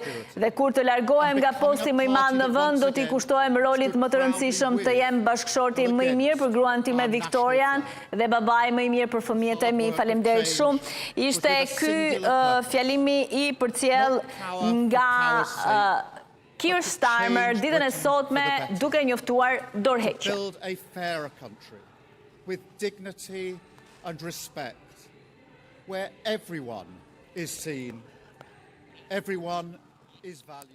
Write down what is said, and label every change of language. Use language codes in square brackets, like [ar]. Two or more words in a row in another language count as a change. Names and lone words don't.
[sq] Dhe kur të largohem nga posti më i madh në vend, do t'i kushtohem rolit më të rëndësishëm të jem bashkëshorti më i mirë për gruan time Viktorian dhe babai më i mirë për fëmijët e mi. Faleminderit shumë. Ishte ky fjalimi i përcjell nga Keir Starmer ditën e sotme duke njoftuar dorëheqje. [en] Build a fairer country with dignity and respect where everyone is seen, everyone is valued.